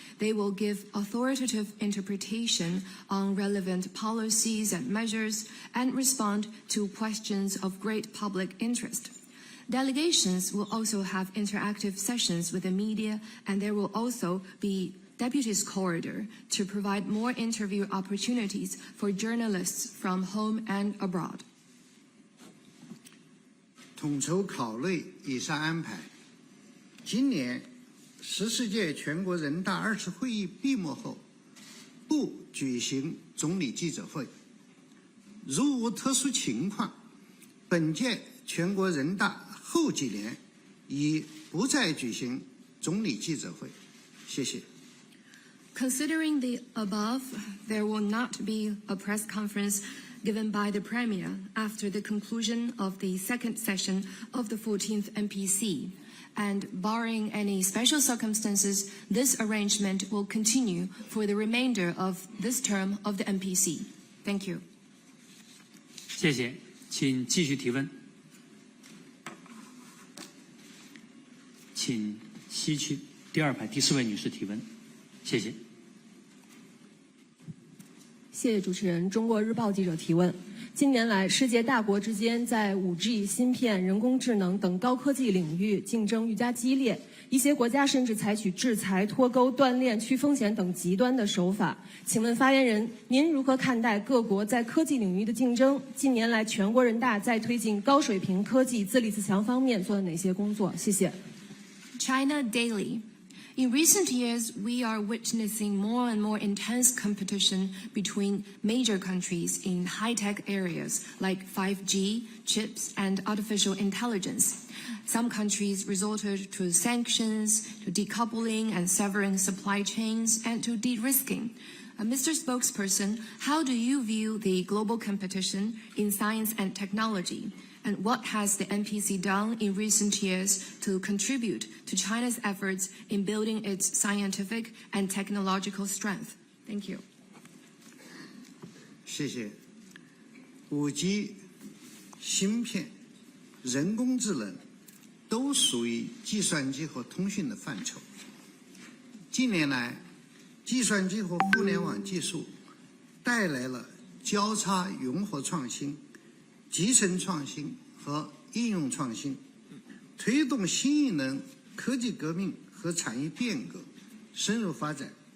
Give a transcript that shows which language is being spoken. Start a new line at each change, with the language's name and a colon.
English: They will give authoritative interpretation on relevant policies and measures and respond to questions of great public interest. Delegations will also have interactive sessions with the media, and there will also be deputies corridor to provide more interview opportunities for journalists from home and abroad.
Chinese: 统筹考虑以上安排，今年14届全国人大2次会议闭幕后，不举行总理记者会。如无特殊情况，本届全国人大后几年已不再举行总理记者会。谢谢。
English: Considering the above, there will not be a press conference given by the Premier after the conclusion of the second session of the 14th NPC. And barring any special circumstances, this arrangement will continue for the remainder of this term of the NPC. Thank you.
Chinese: 谢谢，请继续提问。请西区第2排第4位女士提问。谢谢。谢谢主持人。中国日报记者提问：近年来，世界大国之间在5G、芯片、人工智能等高科技领域竞争愈加激烈，一些国家甚至采取制裁、脱钩、断链、去风险等极端的手法。请问发言人，您如何看待各国在科技领域的竞争？近年来，全国人大在推进高水平科技自立自强方面做了哪些工作？谢谢。
English: China Daily. In recent years, we are witnessing more and more intense competition between major countries in high-tech areas like 5G, chips, and artificial intelligence. Some countries resorted to sanctions, to decoupling and severing supply chains, and to de-risking. Mr. Spokesperson, how do you view the global competition in science and technology? And what has the NPC done in recent years to contribute to China's efforts in building its scientific and technological strength? Thank you.
Chinese: 谢谢。 5G、芯片、人工智能都属于计算机和通讯的范畴。近年来，计算机和互联网技术带来了交叉融合创新、集成创新和应用创新，推动新一轮科技革命和产业变革深入发展。